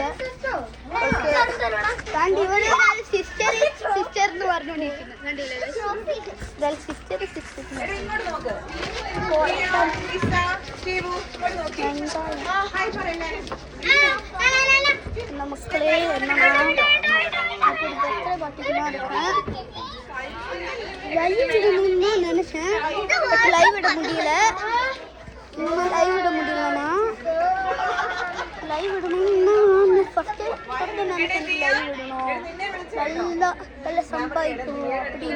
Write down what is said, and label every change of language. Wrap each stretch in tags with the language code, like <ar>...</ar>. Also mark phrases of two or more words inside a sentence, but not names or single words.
<ml>ഓക്കെ, കണ്ട് ഇവിടെ സിസ്റ്റർ എന്ന് പറഞ്ഞുകൊണ്ടിരിക്കുന്നു. കണ്ടില്ലേ സിസ്റ്റർ മക്കളെ</ml> <ta>லைவ் நினைச்சேன், லைவ் விட முடியல. லைவ் விட முடியலண்ணா, லைவ் விடணும்னா ஃபஸ்ட்டு நினைச்சேன் லைவ் விடணும், நல்லா சம்பாதிக்கணும் அப்படின்னு.</ta>